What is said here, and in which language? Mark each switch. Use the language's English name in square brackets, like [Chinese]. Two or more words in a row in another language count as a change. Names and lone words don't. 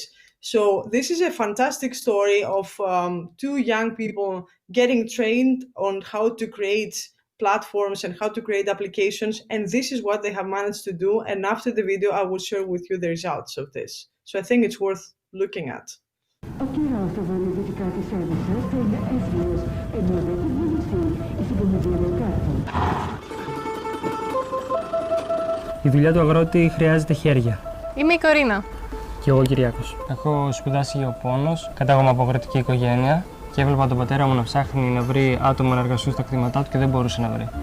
[English] So this is a fantastic story of two young people getting trained on how to create platforms and how to create applications, and this is what they have managed to do. And after the video, I will share with you the results of this. So I think it's worth looking at. [Greek] Η δουλειά του αγρότη χρειάζεται χέρια. Είμαι η Κορίνα. Και εγώ ο Κυριάκος. Έχω σπουδάσει γεωπόνος, κατάγομαι από αγροτική οικογένεια και έβλεπα τον πατέρα μου να ψάχνει να βρει άτομα να εργαστούν στα κτήματά του και δεν μπορούσε να βρει.